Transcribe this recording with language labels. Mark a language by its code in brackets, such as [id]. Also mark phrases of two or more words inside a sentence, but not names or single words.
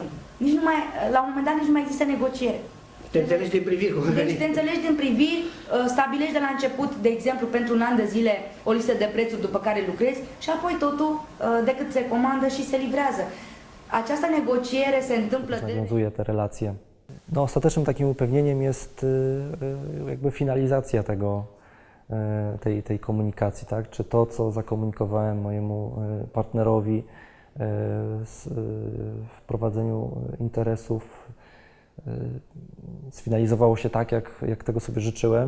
[ro] La un moment dat nici nu mai există negociere. Te înțelegi din priviri. Deci te înțelegi din priviri, stabilești de la început, de exemplu, pentru un an de zile o listă de prețuri după care lucrezi și apoi totul, decât se comandă și se livrează. Această negociere se întâmplă [pl] nawiązuje te relacje. No, ostatecznym takim upewnieniem jest jakby finalizacja tej komunikacji, tak? Czy to, co zakomunikowałem mojemu partnerowi w prowadzeniu interesów, sfinalizowało się tak, jak tego sobie życzyłem.